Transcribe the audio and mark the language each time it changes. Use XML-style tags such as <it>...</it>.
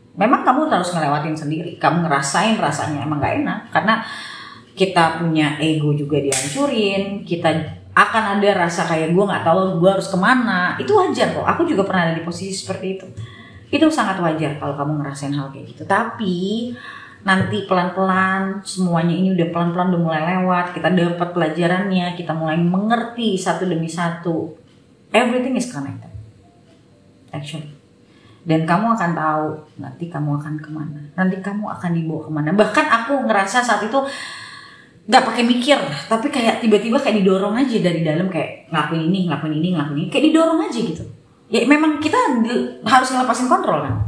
<id>Memang kamu harus ngelewatin sendiri, kamu ngerasain rasanya emang gak enak karena kita punya ego juga dihancurin, kita akan ada rasa kayak gue nggak tahu gue harus kemana. Itu wajar kok, aku juga pernah ada di posisi seperti itu sangat wajar kalau kamu ngerasain hal kayak gitu. Tapi nanti pelan-pelan semuanya ini udah pelan-pelan udah mulai lewat, kita dapat pelajarannya, kita mulai mengerti satu demi satu.</id> <en>Everything is connected actually.</en> <id>Dan kamu akan tahu nanti kamu akan kemana, nanti kamu akan dibawa kemana. Bahkan aku ngerasa saat itu nggak pakai mikir, tapi kayak tiba-tiba kayak didorong aja dari dalam, kayak ngelakuin ini, kayak didorong aja gitu. Ya memang kita harus ngelepasin kontrol kan.</id>